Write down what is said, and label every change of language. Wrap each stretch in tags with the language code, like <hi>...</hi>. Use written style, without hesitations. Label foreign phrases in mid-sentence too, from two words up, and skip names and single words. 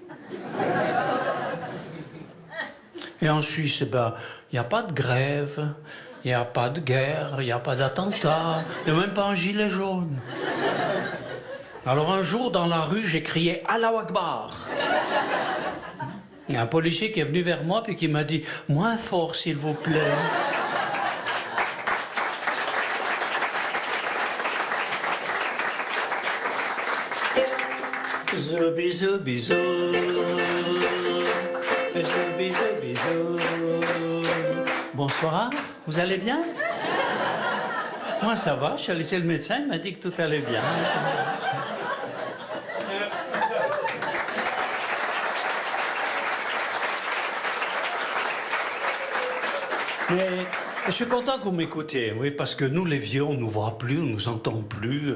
<fr>Et en Suisse, il n'y a pas de grève. Il n'y a pas de guerre, il n'y a pas d'attentat, il n'y a même pas un gilet jaune. Alors un jour, dans la rue, j'ai crié «</fr> <ar>الله أكبر !»</ar> <fr>Il y a un policier qui est venu vers moi puis qui m'a dit « Moins fort, s'il vous plaît !» Zoubi, zoubi, zou. Zoubi, zoubi, zou. Bonsoir, vous allez bien? Moi ça va, je suis allé chez le médecin, il m'a dit que tout allait bien. Mais je suis content que vous m'écoutiez, oui, parce que nous les vieux, on ne nous voit plus, on ne nous entend plus.</fr>